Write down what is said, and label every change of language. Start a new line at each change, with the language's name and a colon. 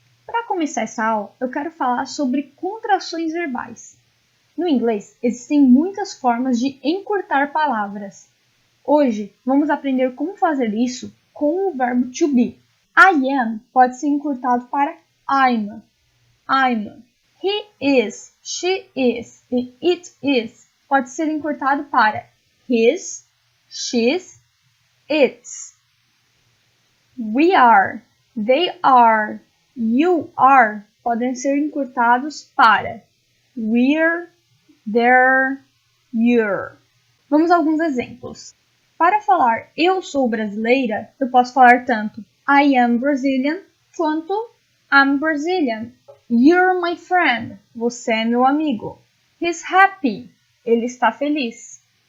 Portuguese: Para começar essa aula, eu quero falar sobre contrações verbais. No inglês, existem muitas formas de encurtar palavras. Hoje, vamos aprender como fazer isso com o verbo to be. I am pode ser encurtado para I'm.
English: He is, she is e it is
Portuguese: pode ser encurtado para
English: his, she's, its. We are, they are, you are
Portuguese: podem ser encurtados para
English: we're, they're, you're.
Portuguese: Vamos a alguns exemplos. Para falar eu sou brasileira, eu posso falar tanto
English: I am Brazilian
Portuguese: quanto
English: I'm Brazilian. You're my friend.
Portuguese: Você é meu amigo.
English: He's happy.
Portuguese: Ele está feliz.